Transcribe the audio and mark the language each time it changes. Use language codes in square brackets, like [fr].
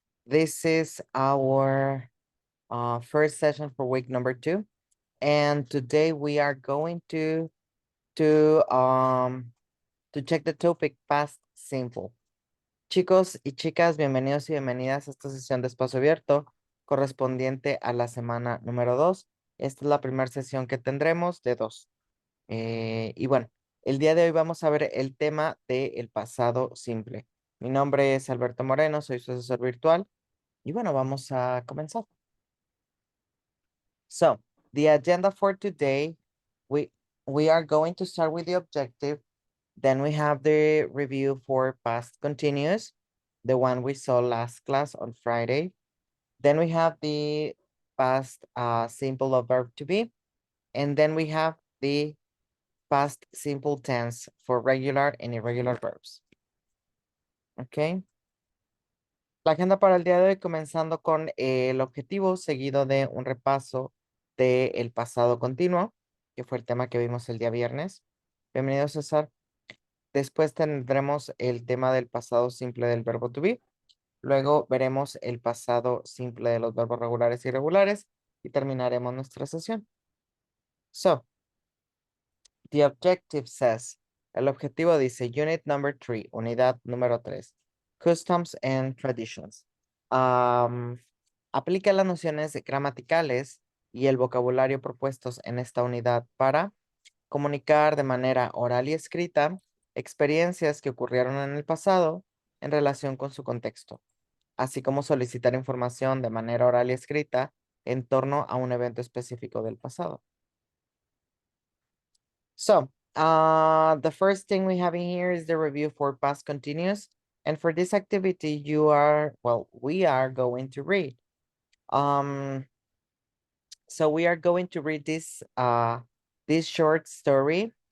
[en] This is our first session for week number 2. And today we are going to check the topic past simple. [es] Chicos y chicas, bienvenidos y bienvenidas a esta sesión de espacio abierto correspondiente a la semana número 2. Esta es la primera sesión que tendremos de 2. Y bueno, el día de hoy vamos a ver el tema del pasado simple. Mi nombre es Alberto Moreno, soy su asesor virtual. Y bueno, vamos a comenzar. [en] So, the agenda for today, we are going to start with the objective. Then we have the review for past continuous, the one we saw last class on Friday. Then we have the past simple of verb to be. And then we have the past simple tense for regular and irregular verbs. Ok. [es] La agenda para el día de hoy comenzando con el objetivo seguido de un repaso del pasado continuo, que fue el tema que vimos el día viernes. Bienvenido, César. Después tendremos el tema del pasado simple del verbo to be. Luego veremos el pasado simple de los verbos regulares y irregulares y terminaremos nuestra sesión. [en] So, the objective says, [es] el objetivo dice, [en] unit number 3, [es] unidad número 3, [en] customs and traditions. [es] Aplica las nociones gramaticales y el vocabulario propuestos en esta unidad para comunicar de manera oral y escrita experiencias que ocurrieron en el pasado en relación con su contexto, así como solicitar información de manera oral y escrita en torno a un evento específico del pasado. [en] So, the first thing we have in here is the review for past continuous. And for this activity, we are going to read. So we are going to read this short story.